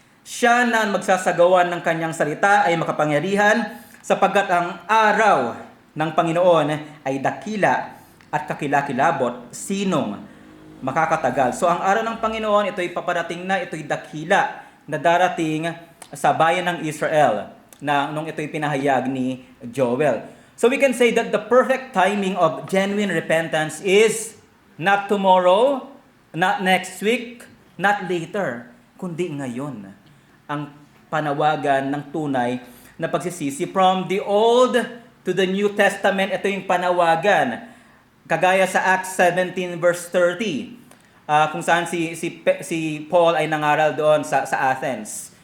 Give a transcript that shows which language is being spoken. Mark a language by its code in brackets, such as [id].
[tl] Siya na magsasagawa ng kanyang salita ay makapangyarihan, sapagkat ang araw ng Panginoon ay dakila at kakilakilabot, sinong makakatagal." So ang araw ng Panginoon, ito'y paparating na, ito'y dakila na darating sa bayan ng Israel na nung ito'y pinahayag ni Joel. [en] So we can say that the perfect timing of genuine repentance is not tomorrow, not next week, not later, [tl] kundi ngayon. Ang panawagan ng tunay na pagsisisi [en] from the Old to the New Testament, [tl] ito yung panawagan. Kagaya sa Acts 17 verse 30, kung saan si Paul ay nangaral doon sa Athens.